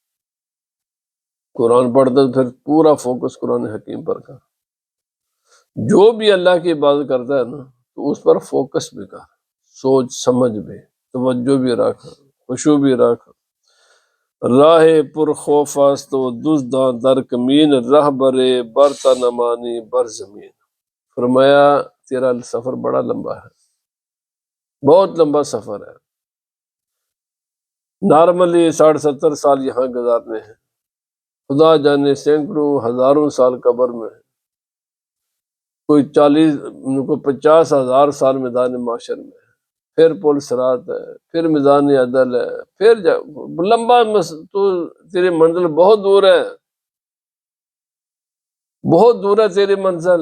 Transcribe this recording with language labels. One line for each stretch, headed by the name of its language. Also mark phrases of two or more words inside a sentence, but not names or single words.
Urdu: قرآن پڑھتا پھر پورا فوکس قرآن حکیم پر کر، جو بھی اللہ کی عبادت کرتا ہے نا تو اس پر فوکس بھی کر، سوچ سمجھ بھی، توجہ بھی رکھ، خشوع بھی رکھ۔
Persian: راہ پر خوف است و دزداں در کمین، راہ برے برتا نمانی بر زمین۔
Urdu: فرمایا تیرا سفر بڑا لمبا ہے، بہت لمبا سفر ہے، نارملی 60-70 سال یہاں گزارنے ہیں، خدا جانے سینکڑوں ہزاروں سال قبر میں ہے، کوئی 50,000 سال میدان معاشر میں ہے، پھر پل صراط ہے، پھر میدان عدل ہے، پھر لمبا تو تیری منزل بہت دور ہے، بہت دور ہے تیری منزل۔